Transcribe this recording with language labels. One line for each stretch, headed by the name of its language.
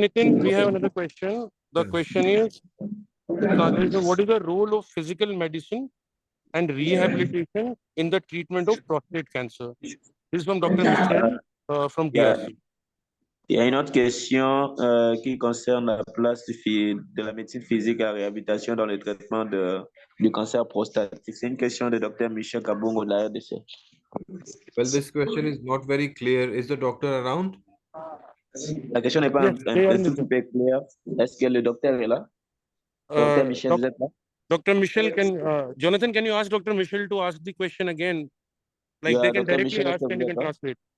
English: Nitin, we have another question. The question is, what is the role of physical medicine and rehabilitation in the treatment of prostate cancer? This is from Dr. Michel from DRC.
French: Il y a une autre question qui concerne la place de la médecine physique à réhabilitation dans le traitement du cancer prostatique. C'est une question de Dr. Michel Kabongo de la RDC.
English: Well, this question is not very clear. Is the doctor around?
French: La question n'est pas un tout peu claire. Est-ce que le docteur est là? Dr. Michel, vous êtes là?
English: Dr. Michel, Jonathan, can you ask Dr. Michel to ask the question again? Like they can directly ask and you can translate.